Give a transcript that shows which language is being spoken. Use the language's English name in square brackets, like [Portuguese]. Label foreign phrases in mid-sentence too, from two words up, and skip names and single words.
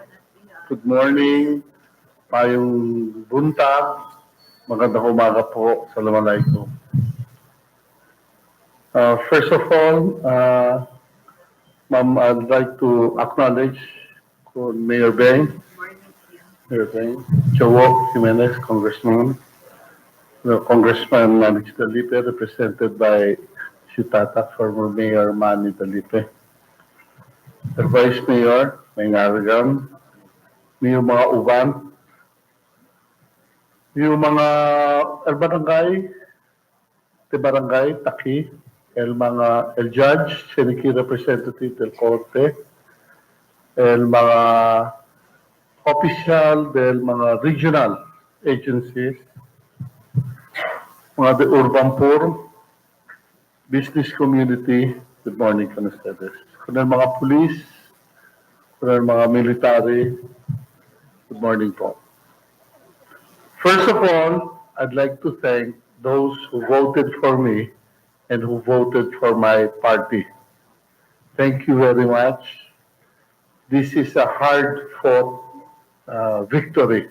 [English] Good morning, [Cebuano] mayong buntag, [Filipino] magandang umaga po, [Arabic] assalamualaikum. [English] First of all, ma'am, I'd like to acknowledge Mayor Beng, Jowo Jimenez, Congressman, Congressman Manny Dalipe, represented by Shutata, former Mayor Manny Dalipe. The Vice Mayor, May Ngaragan, yung mga uban, [Chavacano] yung mga barangay, Taki, el Judge, Seniki Representative del Corte, el mga official del mga regional agencies, mga de urban poor, [English] business community, good morning [Chavacano] kung ustedes. Kung mga police, kung mga military, [English] good morning [Chavacano] po. [English] First of all, I'd like to thank those who voted for me and who voted for my party. Thank you very much. This is a hard-fought victory.